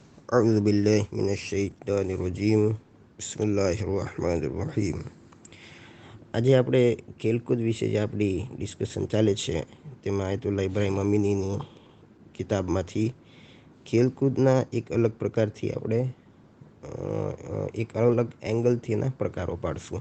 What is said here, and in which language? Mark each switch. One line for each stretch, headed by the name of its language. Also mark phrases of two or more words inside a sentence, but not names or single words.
Arabic: أعوذ بالله من الشيطان الرجيم بسم الله الرحمن الرحيم.
Gujarati: આજે આપણે ખેલકૂદ વિશે જે આપણી ડિસ્કશન ચાલે છે તેમાં આયતુલ્લા ઇબ્રાહિમ અમીનીની કિતાબમાંથી ખેલકૂદના એક અલગ પ્રકારથી આપણે
English: one different angle
Gujarati: એના પ્રકારો પાડશું.